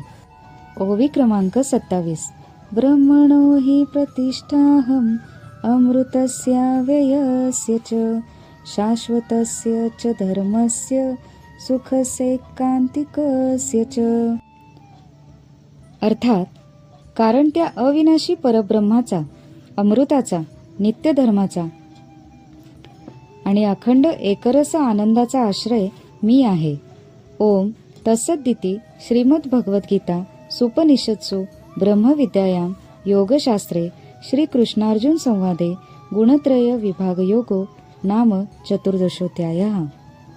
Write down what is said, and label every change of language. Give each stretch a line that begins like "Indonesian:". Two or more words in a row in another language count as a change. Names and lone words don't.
Marathi: ओवी क्रमांक 27.
Sanskrit: ब्रह्मणो हि प्रतिष्ठाहम् अमृतस्याव्ययस्य च शाश्वतस्य च धर्मस्य सुखसैकान्तिकस्य च.
Marathi: अर्थात कारण त्या अविनाशी परब्रह्माचा, अमृताचा, नित्यधर्माचा आणि अखंड एकरस आनंदाचा आश्रय मी आहे.
Sanskrit: ओम तत्सदिति श्रीमद्भगवद्गीता सुपनिषत्सु ब्रह्मविद्यायां योगशास्त्रे श्रीकृष्णार्जुन संवादे गुणत्रय विभागयोगो नाम चतुर्दशोऽध्यायः.